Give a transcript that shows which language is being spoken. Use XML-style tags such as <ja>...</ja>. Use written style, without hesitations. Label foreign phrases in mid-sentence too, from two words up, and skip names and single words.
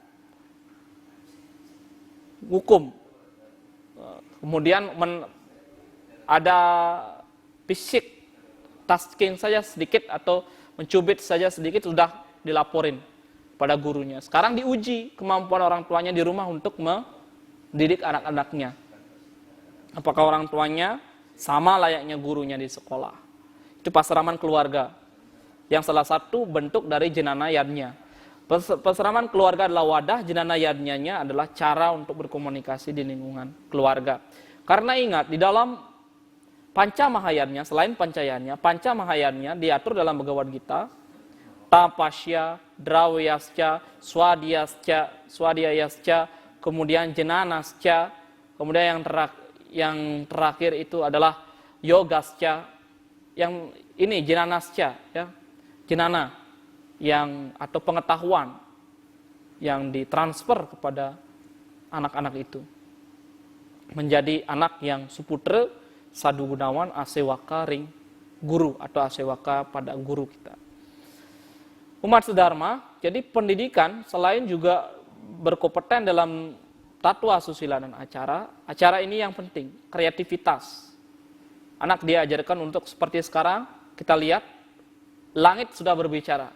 <id>Kemudian ada fisik, tasking saja sedikit atau mencubit saja sedikit sudah dilaporin pada gurunya. Sekarang diuji kemampuan orang tuanya di rumah untuk mendidik anak-anaknya. Apakah orang tuanya sama layaknya gurunya di sekolah. Itu pasraman keluarga, yang salah satu bentuk dari jenana yadnya. Pasraman keluarga adalah wadah, jenana yadnya adalah cara untuk berkomunikasi di lingkungan keluarga. Karena ingat, di dalam Pancamahayannya, selain pancayannya, Pancamahayannya diatur dalam Bhagavad Gita,</id> <sa>Tapasya, Drawyascha, Swadhyayascha,</sa> <id>kemudian Jenanascha, kemudian yang terakhir itu adalah Yogascha. Yang ini Jenanascha, ya, jenana yang atau pengetahuan yang ditransfer kepada anak-anak itu menjadi anak yang</id> <ban>suputra sadu gunawan asewaka ring guru</ban> <id>atau asewaka pada guru kita. Umat sedharma, jadi pendidikan selain juga berkompeten dalam tatua, susila, dan acara ini yang penting, kreativitas. Anak diajarkan untuk seperti sekarang, kita lihat, langit sudah berbicara.</id>